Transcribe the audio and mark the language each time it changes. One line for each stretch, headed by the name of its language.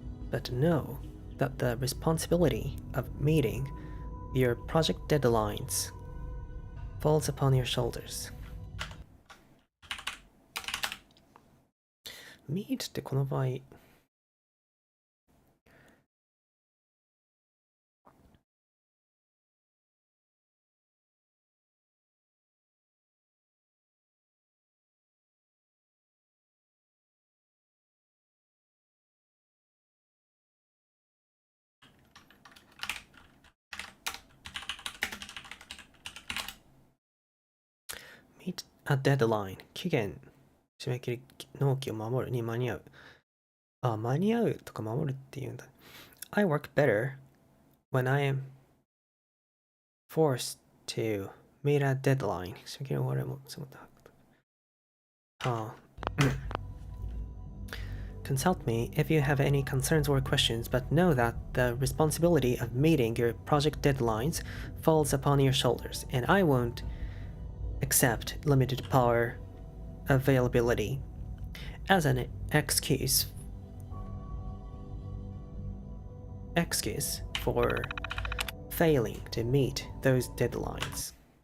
English: But know that the responsibility of meeting your project deadlines falls upon your shoulders.
Japanese: Meet ってこの場合
English: Meet a deadline
Japanese: 期限締め切り納期を守るに間に合う。あ、間に合うとか守るっていうんだ。
English: I work better when I am forced to meet a deadline
Japanese: 締め切りを終わるもつもた。
English: Consult me if you have any concerns or questions, but know that the responsibility of meeting your project deadlines falls upon your shoulders, and I won't accept limited power availability as an excuse for failing to meet those deadlines.